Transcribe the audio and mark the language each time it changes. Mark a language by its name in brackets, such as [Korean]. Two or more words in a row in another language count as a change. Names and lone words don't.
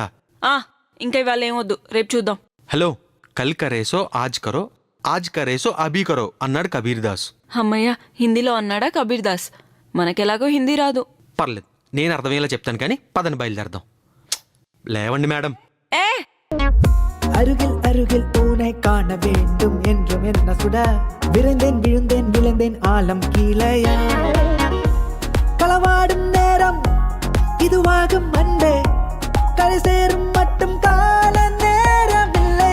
[Telugu] ఇంకా ఇవాళ ఏమొద్దు, రేపు చూద్దాం. [Hindi] హలో, कल करे सो आज करे सो अभी करो అన్నాడు కబీర్ దాస్. [Telugu] అమ్మయ్య, హిందీలో అన్నాడా కబీర్ దాస్. మనకెలాగో హిందీ రాదు. పర్లేదు, నేను అర్థమయ్యేలా చెప్తాను కానీ పదని బయలుదేరదాం. లేవండి మేడం. [Tamil] அருகில் அருகில் பூனை காண வேண்டும் என்றும் என்ன சுட விரைந்தேன் விழுந்தேன் விழுந்தேன் ஆலம் கீழையா. களவாடும் நேரம் இதுவாகும் அன்பே, கரை சேரும் மட்டும் கால நேரமில்லை.